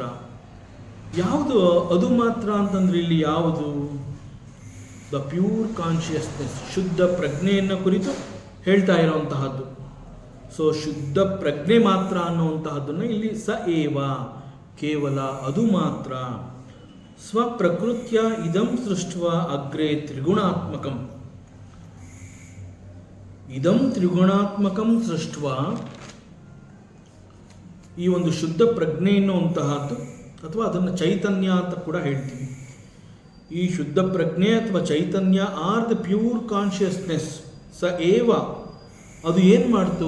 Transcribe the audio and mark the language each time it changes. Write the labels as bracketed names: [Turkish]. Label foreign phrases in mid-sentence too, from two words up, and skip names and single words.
[Kannada] ಯಾವುದು ಅದು ಮಾತ್ರ ಅಂತಂದ್ರೆ ಇಲ್ಲಿ ಯಾವುದು? [English] the pure consciousness, [Kannada] ಶುದ್ಧ ಪ್ರಜ್ಞೆಯನ್ನು ಕುರಿತು ಹೇಳ್ತಾ ಇರುವಂತಹದ್ದು. ಸೊ ಶುದ್ಧ ಪ್ರಜ್ಞೆ ಮಾತ್ರ ಅನ್ನುವಂತಹದ್ದನ್ನು ಇಲ್ಲಿ [Sanskrit] ಸ ಏವ [Kannada] ಕೇವಲ ಅದು ಮಾತ್ರ. [Sanskrit] ಸ್ವಪ್ರಕೃತ್ಯ ಇದಂ ಸೃಷ್ಟ್ವ ಅಗ್ರೇ ತ್ರಿಗುಣಾತ್ಮಕಂ. ಇದಂ ತ್ರಿಗುಣಾತ್ಮಕಂ ಸೃಷ್ಟ್ವ, [Kannada] ಈ ಒಂದು ಶುದ್ಧ ಪ್ರಜ್ಞೆ ಎನ್ನುವಂತಹದ್ದು ಅಥವಾ ಅದನ್ನು ಚೈತನ್ಯ ಅಂತ ಕೂಡ ಹೇಳ್ತೀವಿ. ಈ ಶುದ್ಧ ಪ್ರಜ್ಞೆ ಅಥವಾ ಚೈತನ್ಯ [English] are the pure consciousness. [Sanskrit] ಸ ಏವ [Kannada] ಅದು ಏನು ಮಾಡ್ತು?